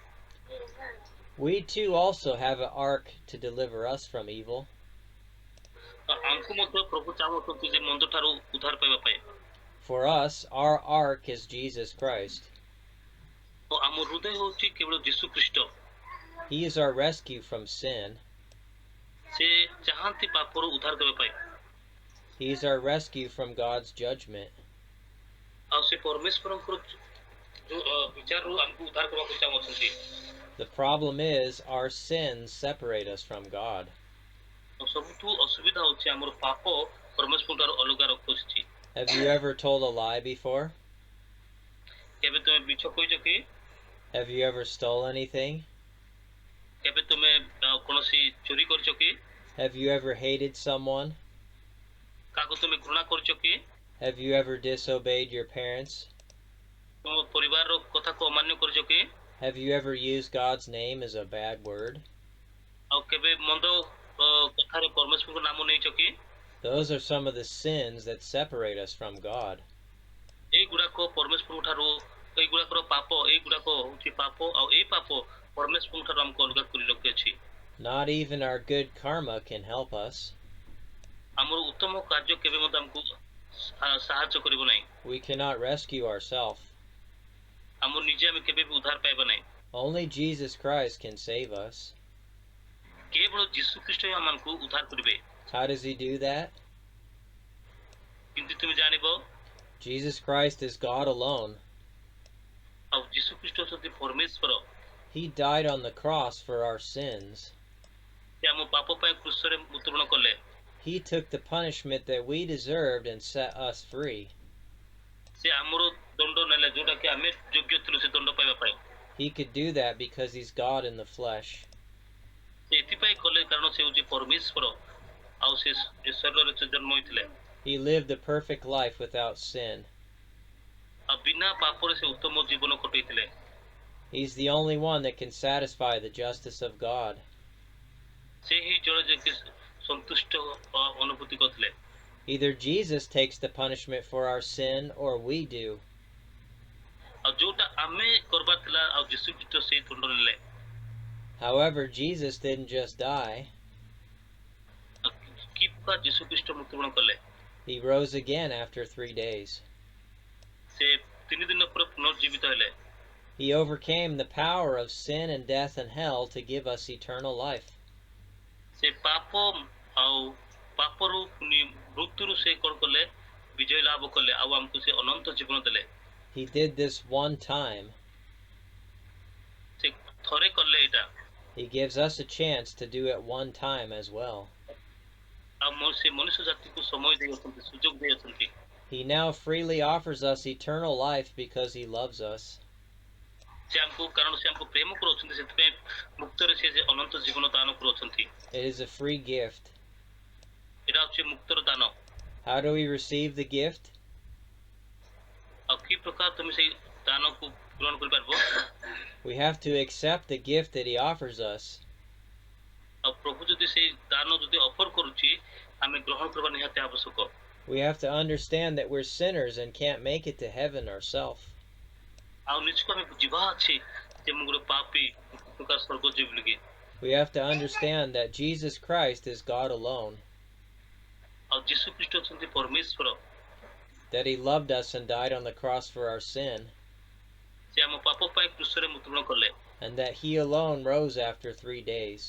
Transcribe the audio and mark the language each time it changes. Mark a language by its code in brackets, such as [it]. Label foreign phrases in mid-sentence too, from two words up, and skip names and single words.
[en] We too also have an ark to deliver us from evil. [or] ଆମକୁ ମଧ୍ୟ ପ୍ରଭୁ ଚାହୁଁଛନ୍ତି ଯେ ମନ୍ଦ ଠାରୁ ଉଦ୍ଧାର ପାଇବା ପାଇଁ। [en] For us, our ark is Jesus Christ. [or] ଆମ ହୃଦୟ ହେଉଛି କେବଳ ଯୀଶୁ ଖ୍ରୀଷ୍ଟ। [en] He is our rescue from sin. [or] ସେ ଚାହାନ୍ତି ପାପରୁ ଉଦ୍ଧାର କରିବା ପାଇଁ। [en] He is our rescue from God's judgment. [or] ଆଉ ସେ ପରମେଶ୍ୱରଙ୍କର ବିଚାରରୁ ଆମକୁ ଉଦ୍ଧାର କରିବାକୁ ଚାହୁଁଛନ୍ତି। [en] The problem is our sins separate us from God. [or] ସବୁଠୁ ଅସୁବିଧା ହେଉଛି ଆମର ପାପ ପରମେଶ୍ୱରଠାରୁ ଅଲଗା ରଖୁଛି। [en] Have you ever told a lie before? [or] କେବେ ତୁମେ ମିଛ କହିଛ କି? [en] Have you ever stole anything? [or] କେବେ ତୁମେ କୌଣସି ଚୋରି କରିଛ କି? [en] Have you ever hated someone? [or] କାହାକୁ ତୁମେ ଘୃଣା କରିଛ କି? [en] Have you ever disobeyed your parents? [or] ତୁମ ପରିବାରର କଥାକୁ ଅମାନ୍ୟ କରିଛ କି? [en] Have you ever used God's name as a bad word? [or] ଆଉ କେବେ ମନ୍ଦ କଥାରେ ପରମେଶ୍ୱରଙ୍କ ନାମ ନେଇଛ କି? [en] Those are some of the sins that separate us from God. [or] ଏଇଗୁଡାକ ପରମେଶ୍ୱରଙ୍କ ଠାରୁ, ଏଇଗୁଡାକର ପାପ, ଏଇଗୁଡାକ ହେଉଛି ପାପ, ଆଉ ଏଇ ପାପ ପରମେଶ୍ୱରଙ୍କ ଠାରୁ ଆମକୁ ଅଲଗା କରି ରଖିଅଛି। [en] Not even our good karma can help us. [or] ଆମର ଉତ୍ତମ କାର୍ଯ୍ୟ କେବେ ମଧ୍ୟ ଆମକୁ ସାହାଯ୍ୟ କରିବ ନାହିଁ। [en] We cannot rescue ourselves. [or] ଆମ ନିଜେ ଆମେ କେବେ ବି ଉଦ୍ଧାର ପାଇବା ନାହିଁ। [en] Only Jesus Christ can save us. [or] କେବଳ ଯୀଶୁ ଖ୍ରୀଷ୍ଟ ହିଁ ଆମକୁ ଉଦ୍ଧାର କରିବେ। [en] How does he do that? [or] କିନ୍ତୁ ତୁମେ ଜାଣିବ, [en] Jesus Christ is God alone. [or] ଆଉ ଯୀଶୁ ଖ୍ରୀଷ୍ଟ ହେଉଛନ୍ତି ପରମେଶ୍ୱର। [en] He died on the cross for our sins. [or] ସେ ଆମ ପାପ ପାଇଁ କ୍ରୁଶରେ ମୃତ୍ୟୁବରଣ କଲେ। [en] He took the punishment that we deserved and set us free. [or] ସେ ଆମର ଦଣ୍ଡ ନେଲେ, ଯୋଉଟା କି ଆମେ ଯୋଗ୍ୟ ଥିଲୁ ସେ ଦଣ୍ଡ ପାଇବା ପାଇଁ। [en] He could do that because he's God in the flesh. [or] ସେ ଏଥିପାଇଁ କଲେ କାରଣ ସେ ହେଉଛି ପରମେଶ୍ୱର, ଆଉ ସେ ଶରୀରରେ ସେ ଜନ୍ମ ହୋଇଥିଲେ। [en] He lived a perfect life without sin. [or] ଆଉ ବିନା ପାପରେ ସେ ଉତ୍ତମ ଜୀବନ କଟେଇଥିଲେ। [en] He's the only one that can satisfy the justice of God. [or] ସେ ହିଁ ଜଣେ ଯେ ସନ୍ତୁଷ୍ଟ ଅନୁଭୂତି କରିଥିଲେ। [en] Either Jesus takes the punishment for our sin or we do. [or] ଆଉ ଯୋଉଟା ଆମେ କରବାର ଥିଲା, ଆଉ ଯୀଶୁ ଖ୍ରୀଷ୍ଟ ସେଇ ଦଣ୍ଡ ନେଲେ। [en] However, Jesus didn't just die. [or] ଯୀଶୁ ଖ୍ରୀଷ୍ଟ ମୃତ୍ୟୁବରଣ କଲେ। [en] He rose again after 3 days. [or] ସେ 3 ଦିନ ପରେ ପୁନର୍ଜୀବିତ ହେଲେ। [en] He overcame the power of sin and death and hell to give us eternal life. [or] ସେ ପାପ ଆଉ ପାପରୁ ମୃତ୍ୟୁରୁ ସେ କ'ଣ କଲେ? ବିଜୟ ଲାଭ କଲେ ଆଉ ଆମକୁ ସେ ଅନନ୍ତ ଜୀବନ ଦେଲେ। [en] He did this one time. [or] ସେ ଥରେ କଲେ ଏଇଟା। [en] He gives us a chance to do it one time as well. [or] ଆଉ ସେ ମନୁଷ୍ୟ ଜାତିକୁ ସମୟ ଦେଇଅଛନ୍ତି, ସୁଯୋଗ ଦେଇଅଛନ୍ତି। [en] He now freely offers us eternal life because he loves us. [or] ସେ ଆମକୁ କାରଣ ସେ ଆମକୁ ପ୍ରେମ କରୁଛନ୍ତି, ସେଥିପାଇଁ ମୁକ୍ତରେ ସେ ଅନନ୍ତ ଜୀବନ ଦାନ କରୁଛନ୍ତି। [en] It is a free gift. [or] ଏଇଟା ହେଉଛି ମୁକ୍ତର ଦାନ। [en] How do we receive the gift? [or] ଆଉ କି ପ୍ରକାର ତୁମେ ସେଇ ଦାନକୁ ଗ୍ରହଣ କରିପାରିବ? [en] We have to accept the gift that he offers us. [or] ଆଉ ପ୍ରଭୁ ଯଦି ସେଇ ଦାନ ଯଦି ଅଫର କରୁଛି, ଆମେ ଗ୍ରହଣ କରିବା ନିହାତି ଆବଶ୍ୟକ। [en] We have to understand that we're sinners and can't make it to heaven ourselves. [or] ଆଉ ନିଜକୁ ଆମେ ବୁଝିବା ଅଛି ଯେ ମୁଁ ଗୋଟେ ପାପୀ, ପ୍ରକାର ସ୍ୱର୍ଗ ଯିବି ବୋଲିକି। [en] We have to understand that Jesus Christ is God alone. [or] ଆଉ ଯୀଶୁ ଖ୍ରୀଷ୍ଟ ଅଛନ୍ତି ପରମେଶ୍ୱର। [en] That he loved us and died on the cross for our sin. [or] ସେ ଆମ ପାପ ପାଇଁ କ୍ରୁଶରେ ମୃତ୍ୟୁବରଣ କଲେ। [en] And that he alone rose after 3 days.